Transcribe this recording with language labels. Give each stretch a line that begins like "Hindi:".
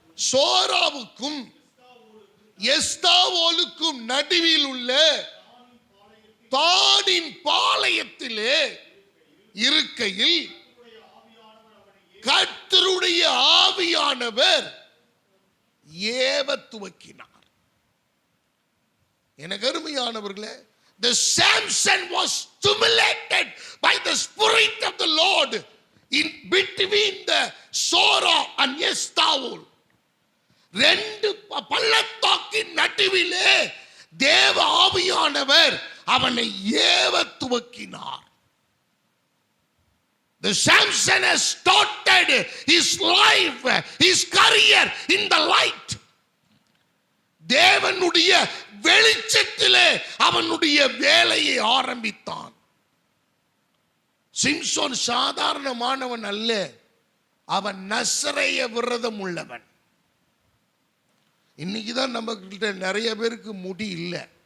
Tamil: சோராவுக்கும் எஸ்தாவோலுக்கும் நடுவில் உள்ள தானின் பாளையத்திலே இருக்கையில் கர்த்தருடைய ஆவியானவர் ஏவ துவக்கினார். எனக்கு அருமையானவர்களே,
English: the Samson was stimulated by the spirit of the Lord in between the Sora and Eshtaol.
Tamil: 2 பள்ளத்தாக்கின் நடுவிலே தேவ ஆவியானவர் அவனை ஏவ துவக்கினார்.
English: The Samson has started his life, his career in the light.
Tamil: தேவனுடைய வெளிச்சத்திலே அவனுடைய வேலையை ஆரம்பித்தான். சிம்சோன் சாதாரணமானவன் அல்ல, அவன் நசரேய விரதம் உள்ளவன். இன்னைக்குதான் நம்ம கிட்ட நிறைய பேருக்கு முடி இல்லை.